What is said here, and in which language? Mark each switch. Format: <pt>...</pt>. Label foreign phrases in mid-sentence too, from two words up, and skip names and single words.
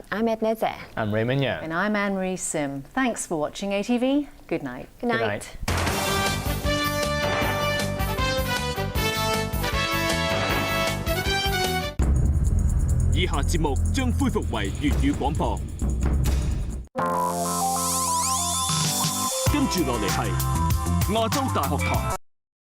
<en>I'm Edna. I'm Raymond. And I'm Anne-Marie Sim. Thanks for watching ATV. Good night. Good night. Good night.</en> <yue>以下節目將恢復為粵語廣播。跟住落嚟係亞洲大學堂。</yue>